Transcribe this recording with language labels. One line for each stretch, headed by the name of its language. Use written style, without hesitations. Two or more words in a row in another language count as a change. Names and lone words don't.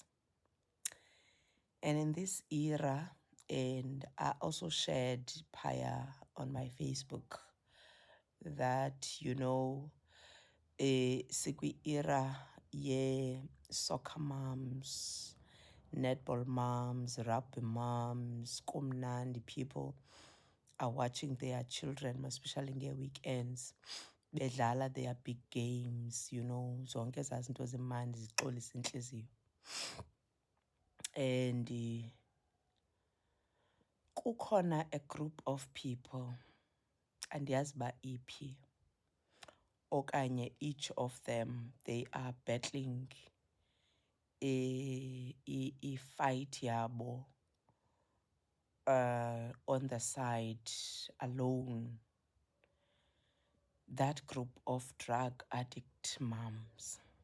English: And in this era, and I also shared Paya on my Facebook that sikwi era soccer moms, netball moms, rugby moms, kumnandi people are watching their children, especially in their weekends, bedlala their big games,
Xhosa: zonke ezaa zinto zimandi zixolisa inhliziyo.
English: And kukhona a group of people,
Xhosa: andiyazi ba iphi, okanye
English: each of them, they are battling a fight yabo on the side alone. That group of drug addict moms.